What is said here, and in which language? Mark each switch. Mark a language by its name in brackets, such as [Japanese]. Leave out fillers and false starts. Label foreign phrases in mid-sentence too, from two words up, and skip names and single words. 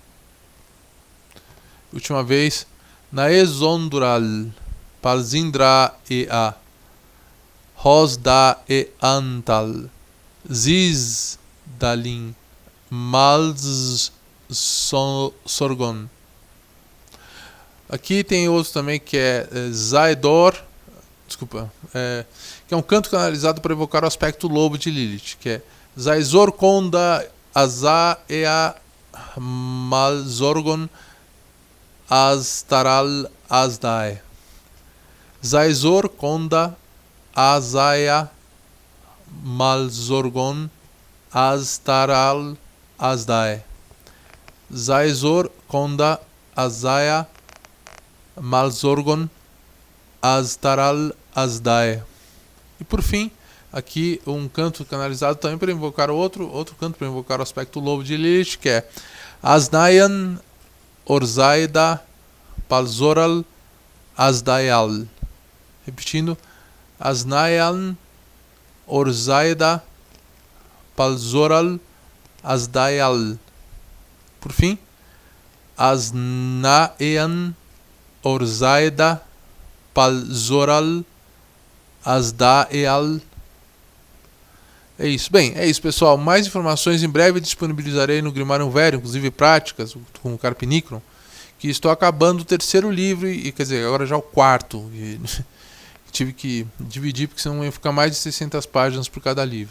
[Portuguese] Última vez. Naezondural, Palzindraea, Rosdaeantal, Zizdalin, Malsorgon. Aqui tem outro também que é Zaedor, que é um canto canalizado para evocar o aspecto lobo de Lilith, que é Zaizor Konda Azaea Malsorgon Aztaral Azdae. Zaizor Konda Azaea Malsorgon Aztaral Azdae. Zaizor Konda Azaea Malsorgon Aztaral Azdae. E por fim, aqui um canto canalizado também para invocar outro canto para invocar o aspecto lobo de Lilith, que é Aznayan Orzaida Palzoral Azdaeal. Repetindo, Aznayan Orzaida Palzoral Azdaeal. Por fim, Aznayan Orzaida Palzoral Azdaeal. É isso. Bem, é isso, pessoal. Mais informações em breve disponibilizarei no Grimarium Verum, inclusive práticas com o Carpinicron, que estou acabando o terceiro livro, quer dizer, agora já o quarto. Tive que dividir porque senão ia ficar mais de 600 páginas por cada livro.